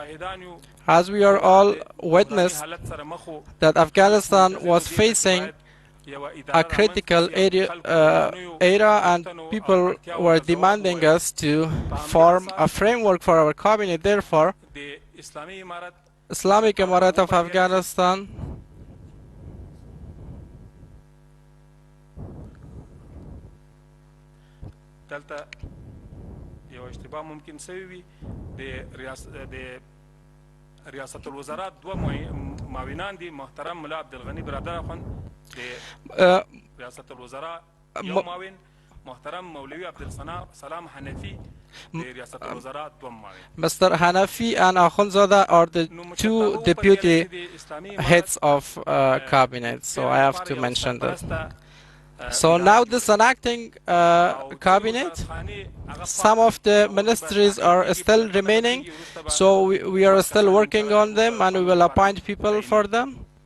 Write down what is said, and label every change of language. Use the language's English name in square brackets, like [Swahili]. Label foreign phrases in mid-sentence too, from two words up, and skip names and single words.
[English] As we are all witness that Afghanistan was facing a critical era, and people were demanding us to form a framework for our cabinet. Therefore, Islamic Emirate of Afghanistan [Pashto] دلته یو اشتباه ممکن سوی وي د ریاست الوزراء دوه معاونان دي محترم ملا عبدالغني برادر اخوند د ریاست الوزراء یو معاون محترم مولوی عبدالسلام حنفی د ریاست الوزراء دوه معاون. [English] Mr. Hanafi and Akhundzada are the two deputy heads of cabinet, so I have to mention that. So now this enacting cabinet, some of the ministries are still remaining, so we are still working on them and we will appoint people for them.